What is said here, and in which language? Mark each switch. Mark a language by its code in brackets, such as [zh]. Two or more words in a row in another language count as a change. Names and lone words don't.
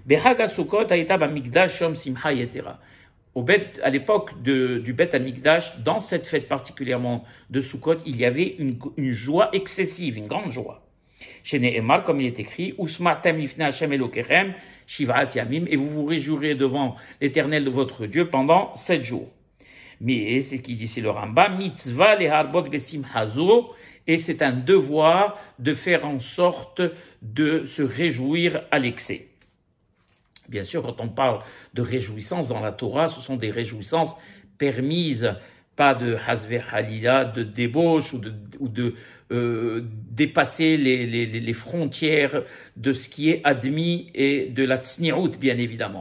[fr] À l'époque du Bet Amikdash, dans cette fête particulièrement de Sukkot, il y avait une joie excessive, une grande joie. Chez Nehemar, comme il est écrit, [he] ושמחתם לפני השם אלוהיכם שבעת ימים, [fr] et vous vous réjouirez devant l'Éternel de votre Dieu pendant 7 jours. Mais c'est ce qu'il dit ici le Rambam, [he] מצווה להרבות בשמחתו, [fr] et c'est un devoir de faire en sorte de se réjouir à l'excès. Bien sûr, quand on parle de réjouissance dans la Torah, ce sont des réjouissances permises, pas de [he] חס וחלילה, [fr] de débauche ou de dépasser les frontières de ce qui est admis et de la tsniout, bien évidemment.